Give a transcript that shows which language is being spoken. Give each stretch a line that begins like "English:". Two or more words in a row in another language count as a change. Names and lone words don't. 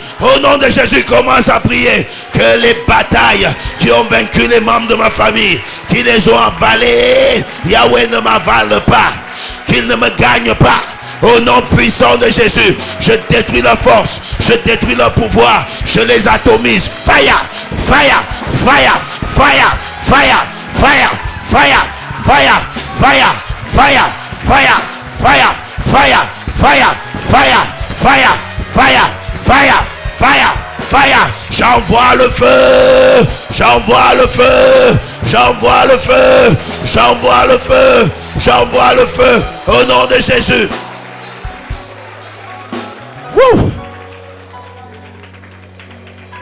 French: Au nom de Jésus, commence à prier que les batailles qui ont vaincu les membres de ma famille, qui les ont avalés, Yahweh ne m'avale pas, qu'ils ne me gagnent pas. Au nom puissant de Jésus, je détruis leur force, je détruis leur pouvoir, je les atomise.
English: Fire, fire, fire, fire, fire, fire, fire, fire, fire, fire, fire, fire, fire, fire, fire, fire, fire, fire, fire, fire.
French: J'envoie le feu, j'envoie le feu, j'envoie le feu, j'envoie le feu, j'envoie le feu. Au nom de Jésus. Woo!